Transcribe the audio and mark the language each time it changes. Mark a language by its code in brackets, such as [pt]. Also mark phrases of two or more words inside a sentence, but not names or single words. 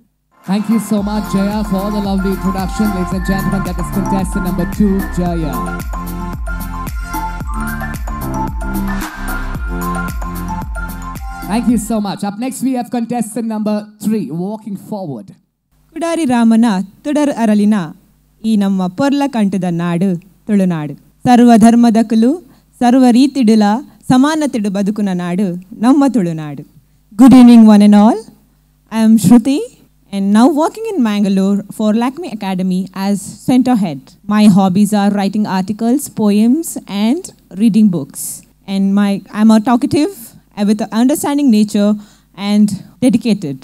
[en] Thank you so much, Jaya, for the lovely introduction. Ladies and gentlemen, that is contestant number 2, Jaya. Thank you so much. Up next, we have contestant number 3, walking forward. [tcy] ಕುಡಾರಿ ರಾಮನ ತುಡರ್ ಅರಳಿನ ಈ ನಮ್ಮ ಪೊರ್ಲ ಕಂಠದ ನಾಡು ತುಳುನಾಡು. ಸರ್ವಧರ್ಮದಕಲು ಸರ್ವ ರೀತಿಡುಲ ಸಮಾನತೆಡು ಬದುಕುನ ನಾಡು ನಮ್ಮ ತುಳುನಾಡು. [en] Good evening one and all. I am Shruti and now working in Mangalore for Lakme Academy as center head. My hobbies are writing articles, poems and reading books. And I'm a talkative with an understanding nature and dedicated.